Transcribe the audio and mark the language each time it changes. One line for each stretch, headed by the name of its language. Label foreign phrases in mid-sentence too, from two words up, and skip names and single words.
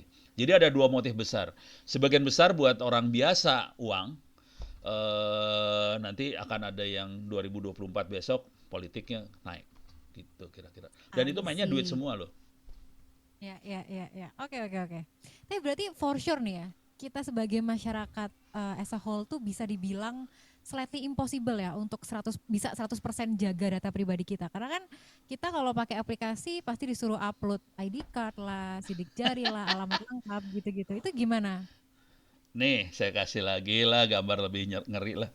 Indonesian: Jadi ada dua motif besar. Sebagian besar buat orang biasa uang, nanti akan ada yang 2024 besok politiknya naik gitu kira-kira. Dan itu I mainnya duit see. semua loh. Ya, ya, ya, ya. Oke, oke, oke. Tapi berarti
English: for sure
Indonesian: nih ya, kita sebagai masyarakat
English: as a whole
Indonesian: tuh bisa dibilang
English: slightly impossible
Indonesian: ya untuk 100% jaga data pribadi kita. Karena kan kita kalau pakai aplikasi pasti disuruh
English: upload ID card
Indonesian: lah, sidik jari lah, alamat lengkap gitu-gitu. Itu gimana? Nih, saya kasih lagi lah gambar lebih ngeri lah.